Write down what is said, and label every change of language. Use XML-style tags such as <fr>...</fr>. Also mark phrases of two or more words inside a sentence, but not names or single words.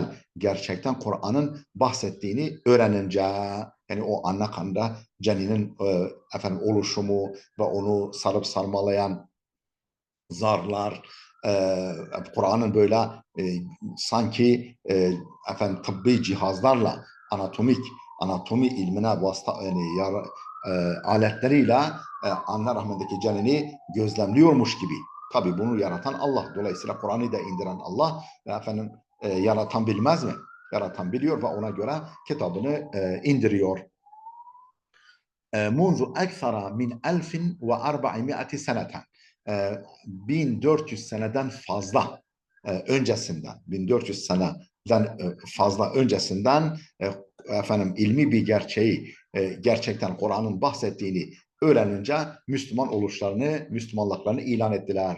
<tr>gerçekten Kur'an'ın bahsettiğini öğrenince, yani o anne karnında ceninin oluşumu ve onu sarıp sarmalayan zarlar, Kur'an'ın böyle sanki tıbbi cihazlarla anatomi ilmine vasıta yani aletleriyle anne rahmindeki cenini gözlemliyormuş gibi. Tabii bunu yaratan Allah. Dolayısıyla Kur'an'ı da indiren Allah yaratan bilmez mi? Yaratan biliyor ve ona göre kitabını indiriyor.</tr> <ar>منذ أكثر من 1400 سنة,</ar> <tr>1400 seneden fazla öncesinden, 1400 seneden fazla öncesinden ilmi bir gerçeği, gerçekten Kur'an'ın bahsettiğini öğrenince Müslümanlıklarını ilan ettiler.</tr>